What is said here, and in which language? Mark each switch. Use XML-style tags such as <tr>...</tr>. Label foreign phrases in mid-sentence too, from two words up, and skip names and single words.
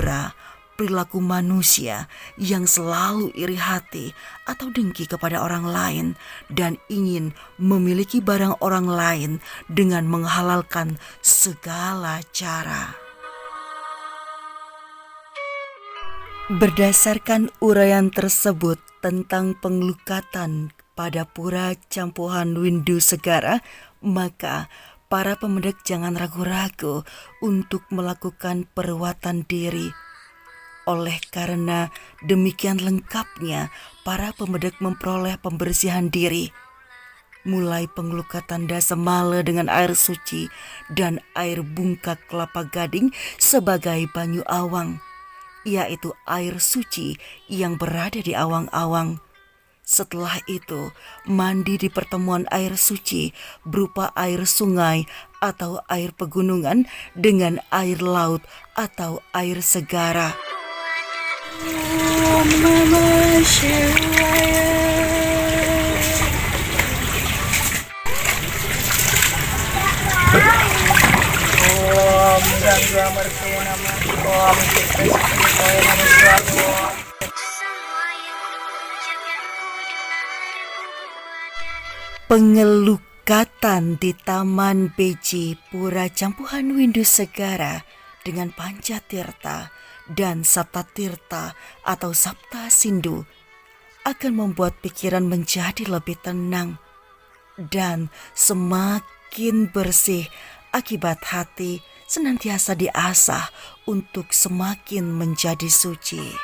<id>Kimbura, perilaku manusia yang selalu iri hati atau dengki kepada orang lain dan ingin memiliki barang orang lain dengan menghalalkan segala cara. Berdasarkan uraian tersebut tentang pengelukatan pada Pura Campuhan Windu Segara, maka para pemedek jangan ragu-ragu untuk melakukan perawatan diri. Oleh karena demikian lengkapnya para pemedek memperoleh pembersihan diri, mulai pengelukatan dasamala dengan air suci dan air bungkak kelapa gading sebagai banyu awang, yaitu air suci yang berada di awang-awang. Setelah itu, mandi di pertemuan air suci berupa air sungai atau air pegunungan dengan air laut atau air segara.</id> <sa>Om Namah Shivaya. Om Gangga Martaya Namah. Om Tirta Sakti Namah Swaha.</sa> <id>Semua yang dulu jangan ku dengar. Pengelukatan di Taman Beji Pura Campuhan Windu Segara dengan Pancatirta dan Saptatirta atau Sapta Sindu akan membuat pikiran menjadi lebih tenang dan semakin bersih akibat hati senantiasa diasah untuk semakin menjadi suci.</id>